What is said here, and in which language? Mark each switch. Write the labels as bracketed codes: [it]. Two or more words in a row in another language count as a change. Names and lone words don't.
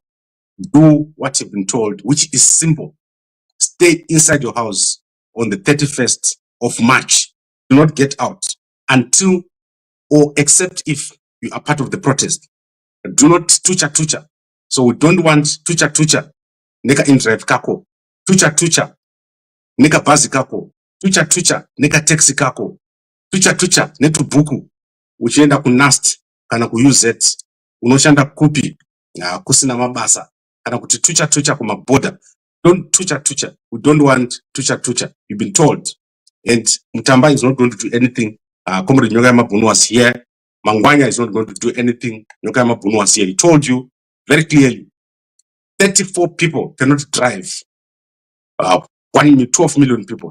[en] Do what you've been told, which is simple. Stay inside your house on the 31st of March. Do not get out until or except if you are part of the protest. Do not tucha. So we don't want [sn] tucha neka in-drive kako, tucha neka basi kako, tucha neka taxi kako, tucha netu buku uchienda ku NAST kana ku UZ unoshanda kupi kusina mabasa kana kuti tucha kuma border. [en] Don't tucha. We don't want tucha. You've been told. And Mutamba is not going to do anything. Comrade Nyanga Mabunu was here. Mangwanya is not going to do anything. Nyanga Mabunu was here. He told you very clearly, 34 people cannot drive 12 million people.